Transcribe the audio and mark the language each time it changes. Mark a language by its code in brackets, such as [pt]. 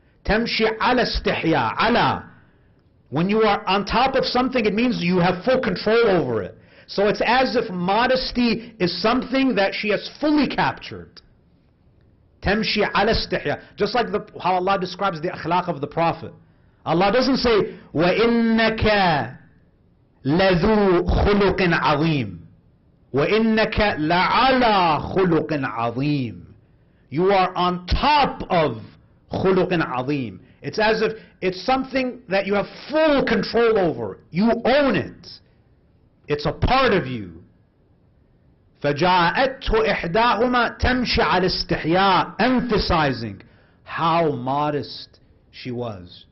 [ar] Tamshi ala istihya, ala. [en] When you are on top of something, it means you have full control over it. So it's as if modesty is something that she has fully captured. [ar] Tamshi ala istihya. [en] Just like how Allah describes the akhlaq of the Prophet. Allah doesn't say, [ar] وَإِنَّكَ لَذُو خُلُقٍ عَظِيمٍ. وَإِنَّكَ لَعَلَى خُلُقٍ عَظِيمٍ. [en] You are on top of [ar] khuluqin azim. [en] It's as if it's something that you have full control over. You own it. It's a part of you. [ar] فَجَاءَتْهُ إِحْدَاهُمَا تَمْشِي عَلى اسْتِحْيَاءٍ, [en] emphasizing how modest she was.